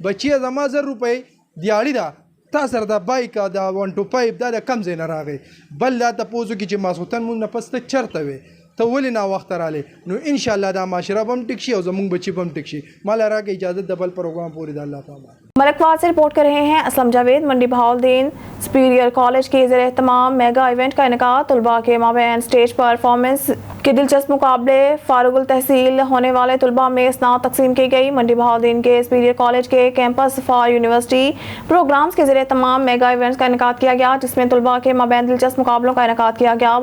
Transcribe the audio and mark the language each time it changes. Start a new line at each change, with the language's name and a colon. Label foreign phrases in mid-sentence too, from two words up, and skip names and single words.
Pashto: بچیه زما 1000 روپۍ دیاړي ده، تا سره د بایک د 125 دا د کم ځای نه راغی؟ بل دا تپوس وکړي چې ماسخوتن مونږ نه پس ته چېرته وې؟ ته ولې ناوخته رالی؟ نو انشاءاللہ دا معاشره به هم ټیک شي او زمونږ بچي به هم ټیک شي. مالا راکې اجازت د بل پروګرام پورې د الله پامان.
Urdu: ملکوال سے رپورٹ کر رہے ہیں اسلم جاوید. منڈی بہاؤالدین سپیریئر کالج کے زیر اہتمام میگا ایونٹ کا انعقاد. طلباء کے مابین اسٹیج پرفارمنس کے دلچسپ مقابلے. فارغ التحصیل ہونے والے طلباء میں اسناد تقسیم کی گئی. منڈی بہاؤالدین کے سپیریئر کالج کے کیمپس فار یونیورسٹی پروگرامز کے زیر اہتمام میگا ایونٹس کا انعقاد کیا گیا، جس میں طلباء کے مابین دلچسپ مقابلوں کا انعقاد کیا گیا.